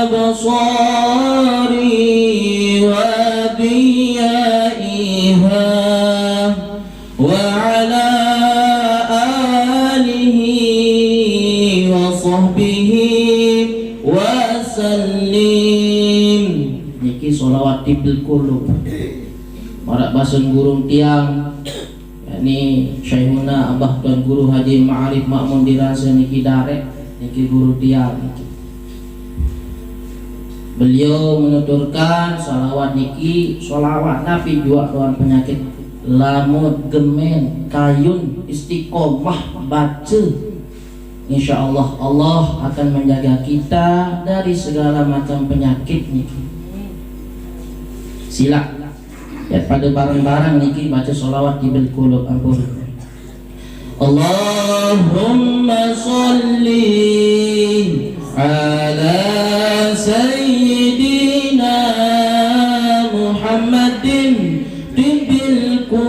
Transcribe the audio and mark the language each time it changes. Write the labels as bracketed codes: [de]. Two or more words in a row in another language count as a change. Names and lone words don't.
[ar] أبصار وضيائها وعلى وسلم. [sas] Niki solawat tibil qulub. Marak basun gurung tiang yakni Syekhuna Abah Tuan Guru Haji Ma'arif Makmun dirasa niki darek niki guru tiang niki. Beliau menuturkan solawat niki solawat tapi jua doan penyakit lamut gemen kayun istiqomah baca. [ar] إن شاء الله [id] Allah akan menjaga kita dari segala macam penyakit niki. [sas] Sila ya pada barang-barang niki baca solawat tibil qulub ampun. [ar] اللهم صل على سيدنا محمد طب